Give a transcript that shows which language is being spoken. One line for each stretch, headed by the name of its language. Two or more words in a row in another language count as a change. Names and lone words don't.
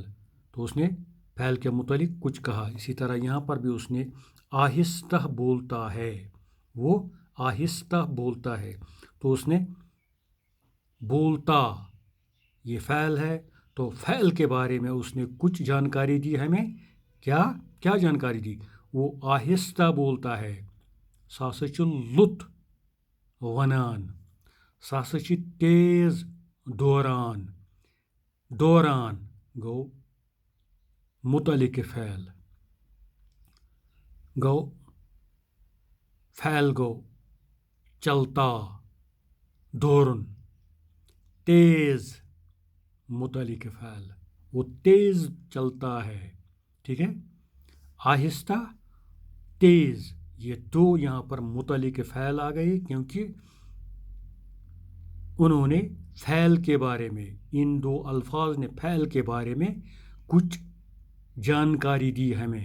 Urdu: تو اس نے فعل کے متعلق کچھ کہا. اسی طرح یہاں پر بھی اس نے آہستہ بولتا ہے. وہ آہستہ بولتا ہے. تو اس نے بولتا یہ فعل ہے، تو فعل کے بارے میں اس نے کچھ جانکاری دی ہمیں. کیا جانکاری دی؟ وہ آہستہ بولتا ہے.
Kashmiri: سُہ ہسا چھُ لُت وَنان. سُہ ہسا چھُ تیز دوران. دوران گوٚو متعلق فعل. فعل گوٚو چلتا دورن.
Urdu: تیز متعلق فعل، وہ تیز چلتا ہے. ٹھیک ہے، آہستہ تیز، یہ دو یہاں پر متعلق فعل آ گئے کیونکہ انہوں نے فعل کے بارے میں، ان دو الفاظ نے فعل کے بارے میں کچھ جانکاری دی ہمیں.